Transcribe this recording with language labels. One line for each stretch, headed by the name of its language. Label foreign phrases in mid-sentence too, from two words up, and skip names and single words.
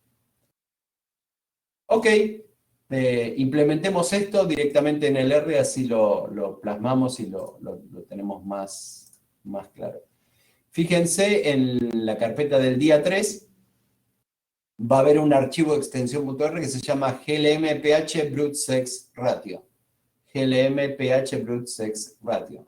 Spanish: Ok, implementemos esto directamente en el R, así lo plasmamos y lo tenemos más claro. Fíjense en la carpeta del día 3, va a haber un archivo de extensión.r que se llama glmphbrute brute sex ratio. glmphbrute brute sex ratio.